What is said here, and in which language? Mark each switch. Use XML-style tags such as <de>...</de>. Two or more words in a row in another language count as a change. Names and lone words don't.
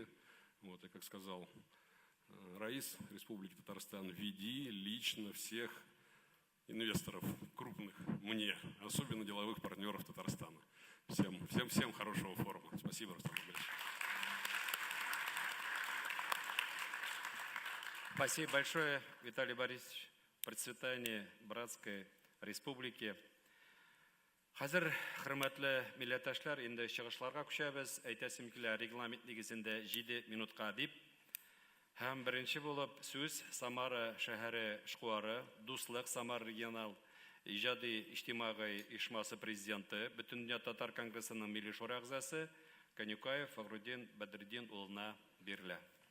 <ru>И, как сказал Раис Республики Татарстан, веди лично всех инвесторов крупных мне, особенно деловых партнеров Татарстана. Всем хорошего форума. Спасибо, Рустам Нургалиевич. Спасибо большое, Виталий Борисович. Процветание братской республики.</ru> <tt>Хәзер, хөрмәтле милләттәшләр, инде чыгышларга күчәбез. Әйтәсем килә, регламент нигезендә 7 минутка дип. Һәм беренче булып сүз Самара шәһәре эшкуары, Дуслык Самар регионал иҗади иҗтимагый оешмасы президенты, Бөтендөнья татар конгрессының милли шура әгъзасы Канюкаев Фагруддин Бәдретдин улына бирелә.</tt>